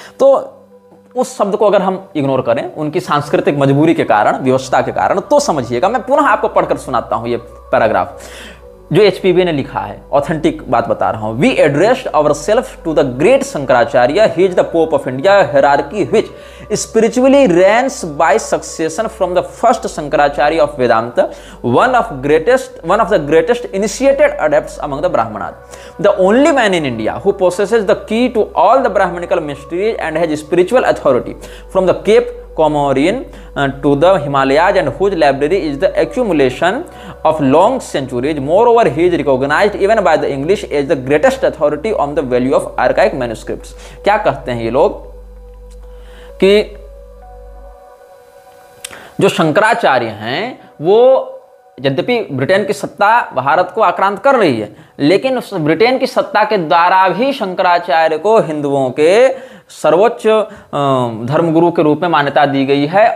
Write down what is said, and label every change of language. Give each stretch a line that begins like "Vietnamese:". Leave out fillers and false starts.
Hindi: तो उस शब्द को अगर हम इग्नोर करें उनकी सांस्कृतिक मजबूरी के कारण, व्यवस्था के कारण, तो समझिएगा। मैं पुनः आपको पढ़कर सुनाता हूं ये पैराग्राफ जो एचपीवी ने लिखा है, ऑथेंटिक बात बता रहा हूं।
English: We addressed ourselves to the great Shankaracharya, he is the pope of India, hierarchy which spiritually reigns by succession from the first Shankaracharya of Vedanta, one of the greatest initiated adepts among the Brahmanas, the only man in India who possesses the key to all the Brahmanical mysteries and has spiritual authority from the Cape Comorin to the Himalayas and whose library is the accumulation of long centuries. Moreover, he is recognized even by the English as the greatest authority on the value of archaic manuscripts.
Hindi: क्या कहते हैं ये लोग कि जो शंकराचार्य हैं वो यद्यपि ब्रिटेन की सत्ता भारत को आक्रांत कर रही है, लेकिन उस ब्रिटेन की सत्ता के द्वारा भी शंकराचार्य को हिंदुओं के सर्वोच्च धर्मगुरु के रूप में मान्यता दी गई है।